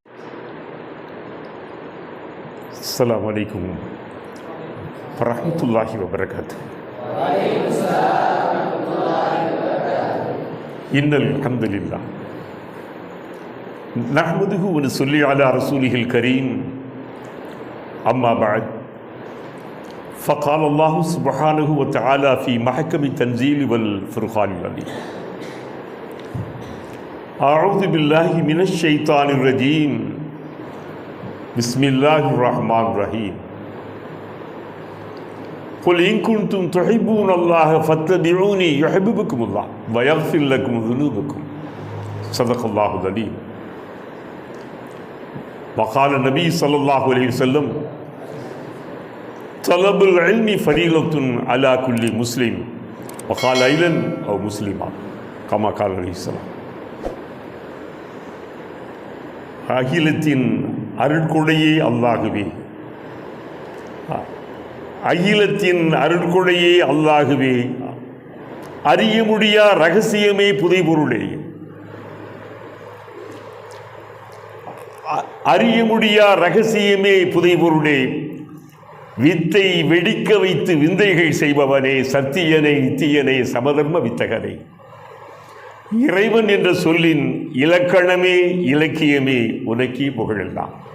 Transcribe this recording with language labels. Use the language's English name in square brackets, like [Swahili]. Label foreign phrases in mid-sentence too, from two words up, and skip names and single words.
[Arabic] السلام عليكم ورحمة الله وبركاته. إن الحمد لله نحمده ونصلي على رسوله الكريم. أما بعد. فقال الله سبحانه وتعالى في محكم التنزيل والفرقان العليم. أعوذ بالله من الشيطان الرجيم. بسم الله الرحمن الرحيم. قل إن كنتم تحبون الله فاتبعوني يحببكم الله ويغفر لكم ذنوبكم. صدق الله العظيم. وقال النبي صلى الله عليه وسلم طلب العلم فريضة على كل مسلم وقال أيضا أو مسلما كما قال عليه السلام. [Tamil] அகிலத்தின் அருட்கொடையே அல்லாஹுவே, அகிலத்தின் அருட்கொடையே அல்லாஹுவே, அறிய முடியா ரகசியமே புதைபொருளே, அறிய முடியா ரகசியமே புதைபொருளே, வித்தை வெடிக்க வைத்து விந்தைகள் செய்பவனே, சத்தியனை நித்தியனே, சமதர்ம வித்தகனே, இறைவன் என்ற சொல்லின் இலக்கணமே இலக்கியமே உனக்கே புகழெல்லாம்.